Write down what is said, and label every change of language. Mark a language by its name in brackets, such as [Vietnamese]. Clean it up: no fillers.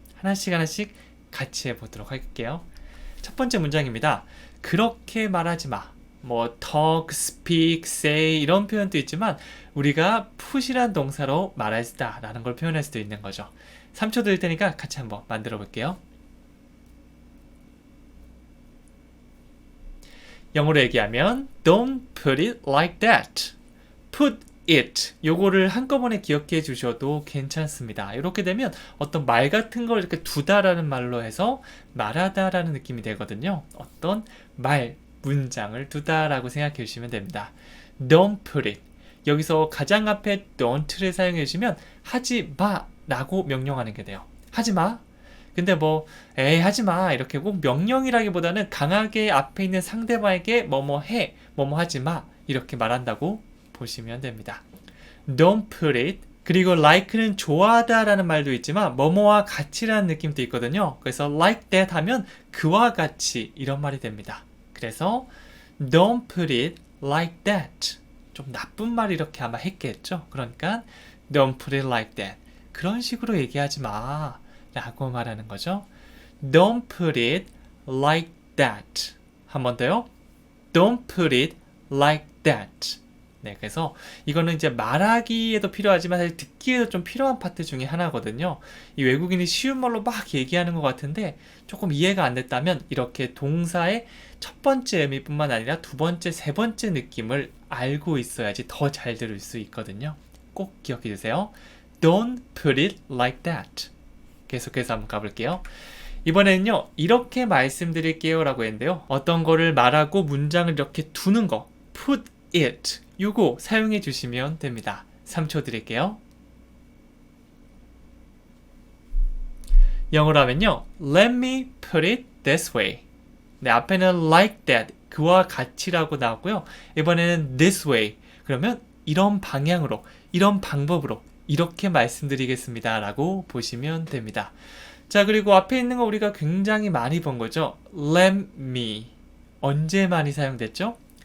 [Korean] 하나씩 같이 해보도록 할게요. 첫 번째 문장입니다. 그렇게 말하지 마. talk, speak, say 이런 표현도 있지만 우리가 put이란 동사로 말하다 라는 걸 표현할 수도 있는 거죠. 3초 드릴 테니까 같이 한번 만들어 볼게요. 영어로 얘기하면 [English] Don't put it like that. Put it. [Korean] 요거를 한꺼번에 기억해 주셔도 괜찮습니다. 이렇게 되면 어떤 말 같은 걸 이렇게 두다라는 말로 해서 말하다라는 느낌이 되거든요. 어떤 말, 문장을 두다라고 생각해 주시면 됩니다. [English] Don't put it. [Korean] 여기서 가장 앞에 don't를 사용해 주시면 하지 마 라고 명령하는 게 돼요. 하지 마. 근데 에이 하지 마 이렇게 꼭 명령이라기보다는 강하게 앞에 있는 상대방에게 뭐뭐 해, 뭐뭐 하지 마 이렇게 말한다고 보시면 됩니다. [English] Don't put it. [Korean] 그리고 like는 좋아하다 라는 말도 있지만 뭐뭐와 같이라는 느낌도 있거든요. 그래서 like that 하면 그와 같이 이런 말이 됩니다. 그래서 [English] Don't put it like that. [Korean] 좀 나쁜 말 이렇게 아마 했겠죠. 그러니까 [English] Don't put it like that. [Korean] 그런 식으로 얘기하지 마 라고 말하는 거죠. [English] Don't put it like that. [Korean] 한 번 더요. [English] Don't put it like that. [Korean] 네, 그래서 이거는 이제 말하기에도 필요하지만 사실 듣기에도 좀 필요한 파트 중에 하나거든요. 이 외국인이 쉬운 말로 막 얘기하는 것 같은데 조금 이해가 안 됐다면 이렇게 동사의 첫 번째 의미뿐만 아니라 두 번째, 세 번째 느낌을 알고 있어야지 더 잘 들을 수 있거든요. 꼭 기억해 주세요. [English] Don't put it like that. [Korean] 계속해서 한번 가볼게요. 이번에는요, 이렇게 말씀드릴게요 라고 했는데요. 어떤 거를 말하고 문장을 이렇게 두는 거, put it, 요거 사용해 주시면 됩니다. 3초 드릴게요. 영어로 하면요, [English] let me put it this way. [Korean] 네, 앞에는 like that, 그와 같이라고 나왔고요. 이번에는 this way, 그러면 이런 방향으로, 이런 방법으로 이렇게 말씀드리겠습니다 라고 보시면 됩니다. 자, 그리고 앞에 있는 거 우리가 굉장히 많이 본 거죠. let me. 언제 많이 사용됐죠?